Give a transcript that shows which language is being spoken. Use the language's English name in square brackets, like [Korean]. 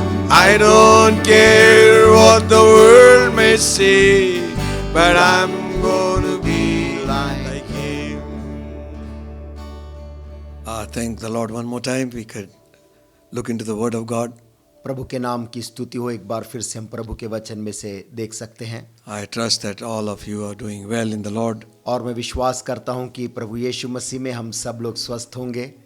[English] I don't care what the world may say, but I'm gonna be like him. Thank the Lord one more time. We could look into the Word of God. [Hindi] प्रभु के नाम की स्तुति हो। एक बार फिर से हम प्रभु के वचन में से देख सकते हैं। [English] I trust that all of you are doing well in the Lord. [Hindi] और मैं विश्वास करता हूं कि प्रभु यीशु मसीह में हम सब लोग स्वस्थ होंगे।